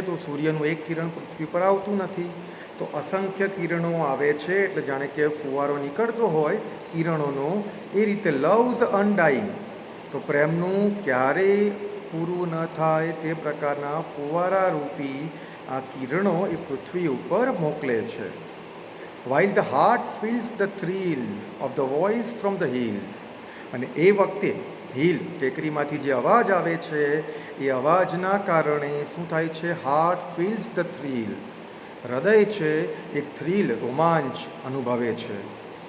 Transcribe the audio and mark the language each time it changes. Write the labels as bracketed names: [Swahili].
[Gujarati] તો સૂર્યનું એક કિરણ પૃથ્વી પર આવતું નથી, તો અસંખ્ય કિરણો આવે છે એટલે જાણે કે ફુવારો નીકળતો હોય કિરણોનો. એ રીતે [English] love's undying, [Gujarati] તો પ્રેમનું ક્યારેય પૂરું ન થાય તે પ્રકારના ફુવારા રૂપી આ કિરણો એ પૃથ્વી ઉપર મોકલે છે. [English] while the heart feels the thrills of the voice from the hills. [Gujarati] અને એ વખતે હિલ, ટેકરીમાંથી જે અવાજ આવે છે એ અવાજના કારણે શું થાય છે? [English] Heart feels the thrills. [Gujarati] હૃદય છે એક થ્રીલ, રોમાંચ અનુભવે છે.